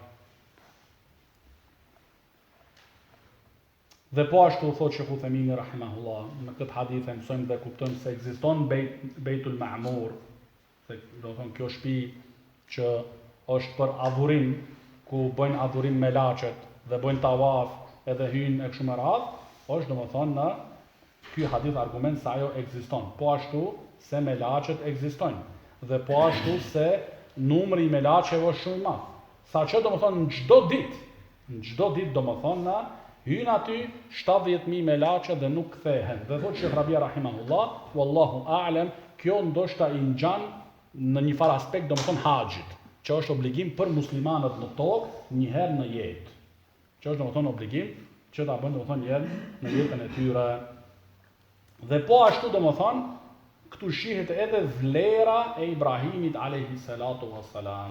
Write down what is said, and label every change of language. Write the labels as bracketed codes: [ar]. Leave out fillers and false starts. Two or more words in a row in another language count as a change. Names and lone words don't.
[sq] Dhe po ashtu thotë Sheikh Uthemini rahimahullah, në këtë hadith e mësojmë dhe kuptojmë se ekziston Beitul Ma'mur, se domethënë kjo shtëpi që është për adhurim, ku bëjnë adhurim me laçet dhe bëjnë tawaf edhe hyjnë e kështu me radhë, është domethënë në ky hadith argument se ajo ekziston. Po ashtu se me laçet ekzistojnë, dhe po ashtu se numri i melaçeve është shumë i madh. Saqë domethënë në çdo ditë domethënë hyjnë aty 70.000 melaçe dhe nuk kthehen. Dhe thotë Sheikh Rabia rahimahullah, [ar] والله أعلم, [sq] kjo ndoshta i ngjan në një farë aspekt domethënë haxhit, që është obligim për muslimanët në tokë një herë në jetë. Që është domethënë obligim që ta bëjnë domethënë një herë në jetën e tyre. Dhe po ashtu domethënë këtu shihet edhe vlera e Ibrahimit [ar] عليه الصلاة والسلام.